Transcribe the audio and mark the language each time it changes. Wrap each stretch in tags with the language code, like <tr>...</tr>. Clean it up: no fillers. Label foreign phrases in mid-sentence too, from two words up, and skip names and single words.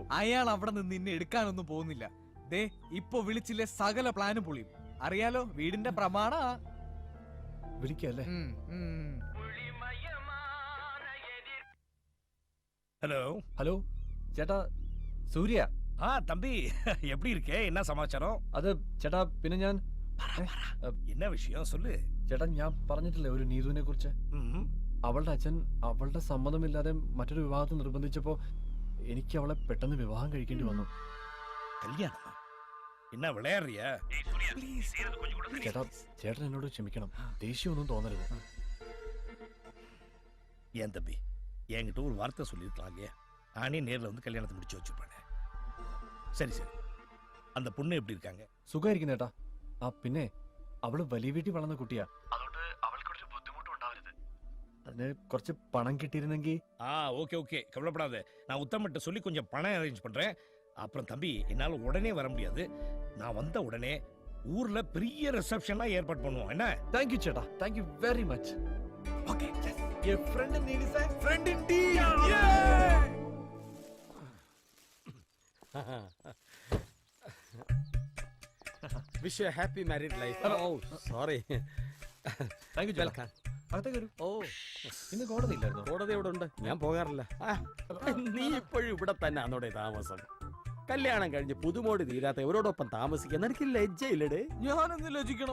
<ml>അയാൾ അവിടെ നിന്ന് നിന്നെ എടുക്കാനൊന്നും പോകുന്നില്ല. ദേ ഇപ്പൊ വിളിച്ചില്ലേ സകല പ്ലാനും പൊളിയും. അറിയാലോ, വീടിന്റെ പ്രമാണ. വിളിക്കല്ലേ?</ml> <ta>ஹலோ</ta> <ml>ഹലോ ചേട്ടാ, സൂര്യ.</ml> <ta>தம்பி எப்படி இருக்கே? என்ன சமாச்சாரம்?</ta> <ml>അത് ചേട്ടാ പിന്നെ ഞാൻ</ml> <ta>என்ன விஷயம் சொல்லு.</ta> <ml>ചേട്ടാ ഞാൻ പറഞ്ഞിട്ടില്ലേ ഒരു നീതുവിനെ കുറിച്ച്. അവളുടെ അച്ഛൻ അവളുടെ സമ്മതമില്ലാതെ മറ്റൊരു വിവാഹത്തിൽ നിർബന്ധിച്ചപ്പോ എനിക്ക് അവളെ പെട്ടെന്ന് വിവാഹം കഴിക്കേണ്ടി വന്നു.</ml> <ta>கல்யாணமா? என்ன விளையாடுறியா?</ta> <ml>ചേട്ടാ ചേട്ടൻ എന്നോട് ക്ഷമിക്കണം, ദേഷ്യമൊന്നും തോന്നരുത്.</ml> <ta>ஏன் தம்பி, என்கிட்ட ஒரு வார்த்தை சொல்லியிருக்கலாம் இல்லையா? நானே நேரில் வந்து கல்யாணத்தை முடிச்சு வச்சுருப்பேன். சரி சரி, அந்த பொண்ணு எப்படி இருக்காங்க?</ta> <ml>സുഖമായിരിക്കും ചേട്ടാ. ആ പിന്നെ അവള് വലിയ വീട്ടിൽ വളർന്ന കുട്ടിയാ, അതുകൊണ്ട് അവൾക്കൊരു ബുദ്ധിമുട്ടും ഉണ്ടാവരുത്. അതിന് കുറച്ച് പണം കിട്ടിയിരുന്നെങ്കിൽ.</ml> <ta>ஓகே ஓகே, கவலைப்படாத. நான் உத்தமிட்ட சொல்லி கொஞ்சம் பணம் அரேஞ்ச் பண்றேன். அப்புறம் தம்பி, என்னால் உடனே வர முடியாது. நான் வந்த உடனே ஊர்ல பெரிய ரிசப்ஷன்லாம் ஏற்பாடு பண்ணுவோம். என்ன?</ta> <en>thank you ചേട്ടാ, thank you very much.</en> <ta>ஓகே.</ta> <en>A friend in need is a friend indeed. wish you happy married life.</en> <ml>ഓ സോറി.</ml> <en>thank you</en> <ml>ചേട്ടാ. അകത്തേക്ക് വരൂ. ഓ ഇന്ന് കോടതി ഇല്ലായിരുന്നു? കോടതി ഇവിടെ ഉണ്ട്, ഞാൻ പോകാറില്ല. നീ ഇപ്പോഴും ഇവിടെ തന്നെ ആണോടെ താമസം? കല്യാണം കഴിഞ്ഞ് പുതുമോടി തീരാത്ത ഇവരോടൊപ്പം താമസിക്കാൻ എനിക്ക് ലജ്ജയില്ലടേ. ഞാനെന്ന് ലജിക്കണം.</ml>